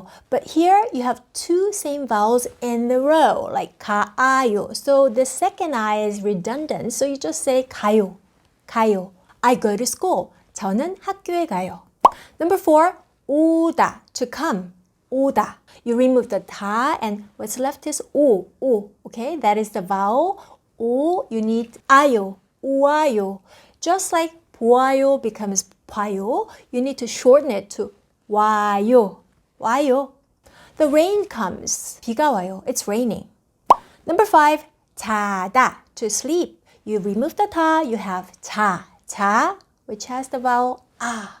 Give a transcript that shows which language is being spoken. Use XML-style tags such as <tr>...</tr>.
<en>But here you have 2 same vowels in the row, like 가아요. So the second I is redundant. So you just say 가요. I go to school.</en> <ko>저는 학교에 가요.</ko> <en>Number 4, 오다. To come. 오다. You remove the 다, and what's left is 오. Okay, that is the vowel. 오, you need 아요, 오아요. Just like 보아요 becomes 봐요, you need to shorten it to 와요. The rain comes.</en> <ko>비가 와요.</ko> <en>It's raining. Number 5, 자다. To sleep. You remove the 다, you have 자, which has the vowel a.</en>